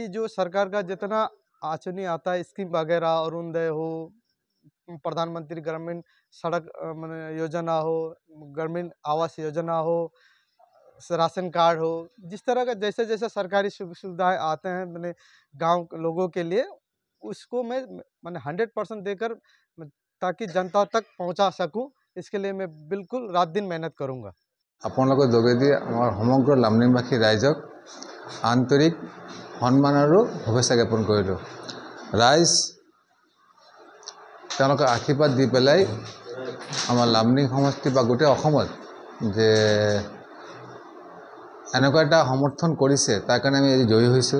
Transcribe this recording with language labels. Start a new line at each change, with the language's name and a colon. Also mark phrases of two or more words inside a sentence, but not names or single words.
Hindi: जो सरकार का जितना आचनी आता है, स्कीम वगैरह, अरुणोदय हो, प्रधानमंत्री ग्रामीण सड़क योजना हो, ग्रामीण आवास योजना हो, राशन कार्ड हो, जिस तरह का जैसे जैसे सरकारी सुविधाएं आते हैं मैंने गांव के लोगों के लिए, उसको मैंने 100% देकर ताकि जनता तक पहुंचा सकूं, इसके लिए मैं बिल्कुल रात दिन मेहनत करूंगा।
Assamese: আপোনালোকৰ যোগেদি আমাৰ সমগ্ৰ লামনিবাসী ৰাইজক আন্তৰিক সন্মান আৰু শুভেচ্ছা জ্ঞাপন কৰিলোঁ। ৰাইজ তেওঁলোকে আশীৰ্বাদ দি পেলাই আমাৰ লামনিং সমষ্টি বা গোটেই অসমত যে এনেকুৱা এটা সমৰ্থন কৰিছে, তাৰ কাৰণে আমি আজি জয়ী হৈছোঁ।